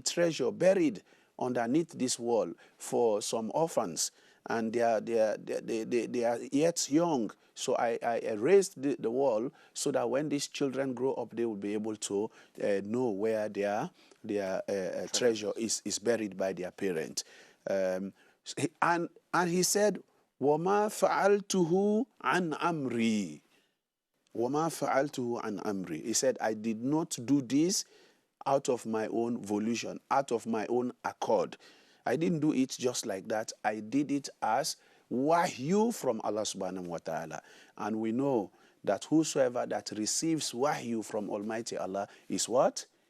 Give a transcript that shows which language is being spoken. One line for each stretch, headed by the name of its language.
English: treasure, buried underneath this wall for some orphans. And they are yet young. So I raised the wall so that when these children grow up, they will be able to know where their treasure is buried by their parent. And he said,
Arabic: وَمَا فَعَلْتُهُ عَنْ أَمْرِي. وَمَا فَعَلْتُهُ عَنْ أَمْرِي.
English: He said, I did not do this out of my own volition, out of my own accord. I didn't do it just like that. I did it as wahyu from Allah subhanahu wa ta'ala. And we know that whosoever that receives wahyu from Almighty Allah is what?